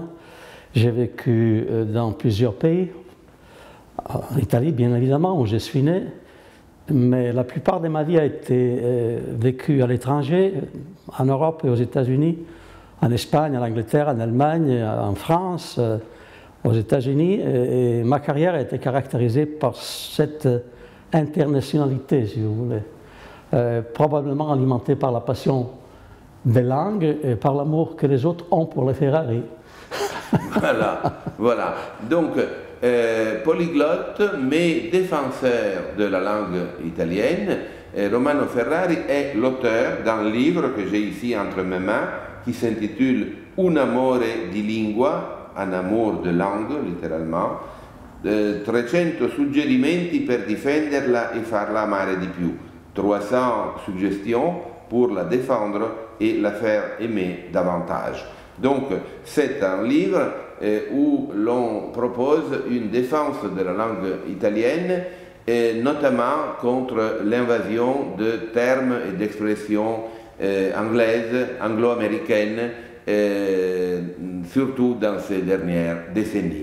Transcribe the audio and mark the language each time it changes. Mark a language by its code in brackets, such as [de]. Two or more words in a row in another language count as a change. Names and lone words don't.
[fr] J'ai vécu dans plusieurs pays, en Italie bien évidemment, où je suis né, mais la plupart de ma vie a été vécue à l'étranger, en Europe et aux États-Unis, en Espagne, en Angleterre, en Allemagne, en France, aux États-Unis, et ma carrière a été caractérisée par cette internationalité, si vous voulez, probablement alimentée par la passion des langues et par l'amour que les autres ont pour les Ferrari. Voilà. Donc, polyglotte, mais défenseur de la langue italienne, Romano Ferrari est l'auteur d'un livre que j'ai ici entre mes mains, qui s'intitule Un amore di lingua, un amour de langue, littéralement, 300 suggerimenti per difenderla e farla amare di più, 300 suggestions pour la défendre et la faire aimer davantage. Donc, c'est un livre où l'on propose une défense de la langue italienne, notamment contre l'invasion de termes et d'expressions anglaises, anglo-américaines, surtout dans ces dernières décennies.